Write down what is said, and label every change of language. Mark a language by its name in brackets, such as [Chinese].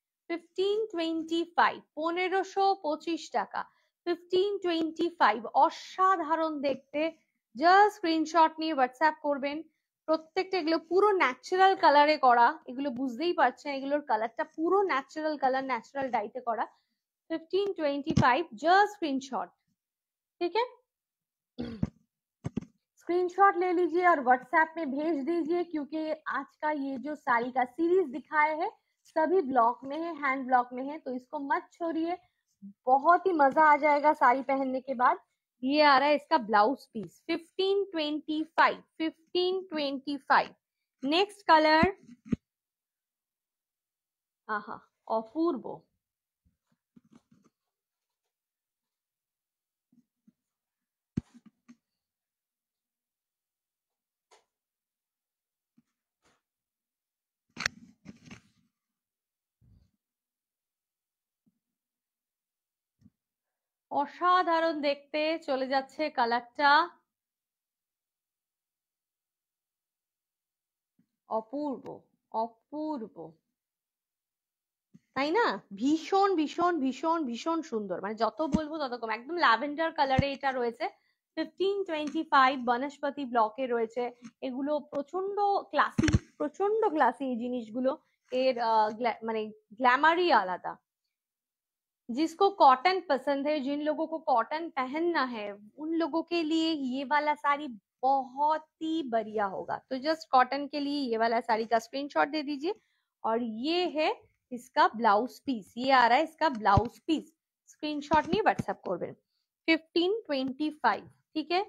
[Bangla] 1525, 1525 টাকা, 1525, অসাধারণ দেখতে। জাস্ট স্ক্রিনশট নিয়ে হোয়াটসঅ্যাপ করবেন। প্রত্যেকটা এগুলো পুরো ন্যাচারাল কালারে করা, এগুলো বুঝতেই পারছেন এগুলোর কালারটা পুরো ন্যাচারাল কালার, ন্যাচারাল ডাইতে করা। [Hindi] 1525, जस्ट स्क्रीनशॉट, ठीक है। स्क्रीनशॉट ले लीजिए और व्हाट्सएप में भेज दीजिए, क्योंकि आज का ये जो साड़ी का सीरीज दिखाए है सभी ब्लॉक में है, हैंड ब्लॉक में है, तो इसको मत छोड़िए, बहुत ही मजा आ जाएगा साड़ी पहनने के बाद। ये आ रहा है इसका ब्लाउज पीस 1525, 1525। नेक्स्ट कलर, आहा अपूर्व, [Bangla] অসাধারণ দেখতে চলে যাচ্ছে কালারটা, অপূর্ব, অপূর্ব, তাই না? ভীষণ ভীষণ ভীষণ ভীষণ সুন্দর, মানে যত বলবো তত কম, একদম ল্যাভেন্ডার কালারে এটা রয়েছে। 1525 বনস্পতি ব্লকে রয়েছে, এগুলো প্রচন্ড ক্লাসি, প্রচন্ড ক্লাসি এই জিনিসগুলো, এর মানে গ্ল্যামারই আলাদা। [Hindi] जिसको कॉटन पसंद है, जिन लोगों को कॉटन पहनना है, उन लोगों के लिए ये वाला साड़ी बहुत ही बढ़िया होगा। तो जस्ट कॉटन के लिए ये वाला साड़ी का स्क्रीनशॉट दे दीजिए। और ये है इसका ब्लाउज पीस, ये आ रहा है इसका ब्लाउज पीस, स्क्रीनशॉट नहीं व्हाट्सएप कर 1525, ठीक है।